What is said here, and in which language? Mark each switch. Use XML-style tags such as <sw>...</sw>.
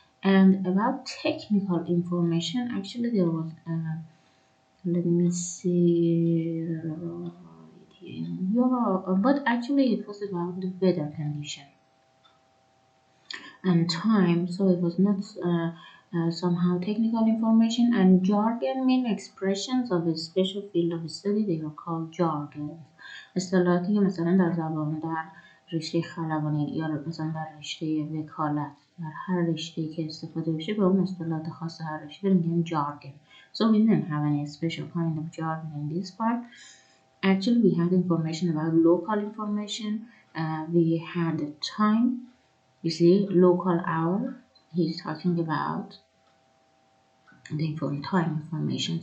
<en>And about technical information, actually there was, let me see, yeah, but actually it was about the weather condition and time, so it was not somehow technical information. And jargon mean expressions of a special field of study. They are called jargons.</en> <fa>اصطلاحاتی که مثلا در زبان در رشته خلبانی یا مثلا در رشته وکالت در هر رشته که استفاده بشه به اون اصطلاحات خاص هر رشته میگن jargon.</fa> <en>So we didn't have any special kind of jargon in this part. Actually we had information about local information. We had time. You see, local hour, he's talking about the time information.</en>